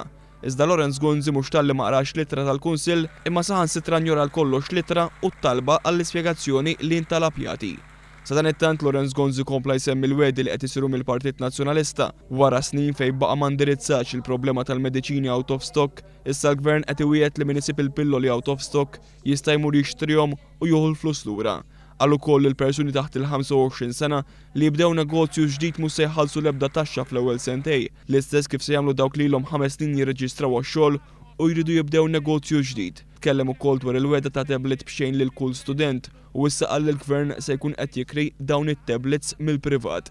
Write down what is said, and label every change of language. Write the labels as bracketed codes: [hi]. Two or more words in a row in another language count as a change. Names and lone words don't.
[mt] Iżda Lorenz Gonzi mhux talli ma qarax littra tal-Kunsill imma saħansitra njora l-kollox litra u t-talba għall-ispjegazzjoni li ntalab jagħti. Sa dan it-tant Lorenz Gonzi kompla jsemmi l-wedi li qed isiru mill-Partit Nazzjonalista wara snin fejn baqa' ma ndirizzax il-problema tal-mediċini [en] out of stock, [mt] issa l-Gvern qed iwiegħed li min isib il-pilloli [en] out of stock [mt] jista' jmur jixtrihom u jieħu l-flus lura. Qal ukoll il-persuni taħt il-25 sena li jibdew negozju ġdid mhux se jħallsu l-ebda taxxa fl-ewwel sentej, l-istess kif se jagħmlu dawk li ilhom 5 snin jirreġistraw għax-xogħol u jridu jibdew negozju ġdid. Tkellem ukoll dwar il-weda ta' tablet b'xejn lil kull student u issa qal il-Gvern se jkun qed jikri dawn it-tablets mill-privat.